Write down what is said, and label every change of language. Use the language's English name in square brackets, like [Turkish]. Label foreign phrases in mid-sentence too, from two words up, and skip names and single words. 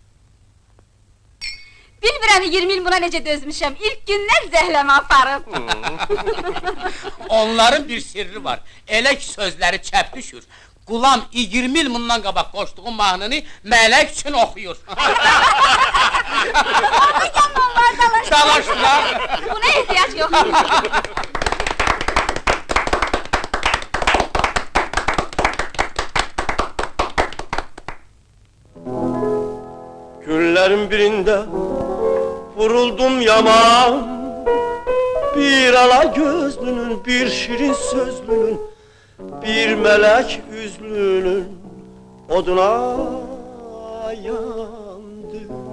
[Azerbaijani] Bilmirəm 20 il buna necə dözmüşəm, ilk gündən zəhləmə aparıb. Onların bir sirri var, elə ki sözləri çəp düşür. Qulam 20 il bundan qabaq qoşduğum mahnını mələk üçün oxuyur. Gəlin onlar dalaşdılar. Dalaşdılar. Buna ehtiyac yox. Günlerin birinde vuruldum yaman, bir ala gözlünün, bir şirin sözlünün, bir melek yüzlünün oduna yandım.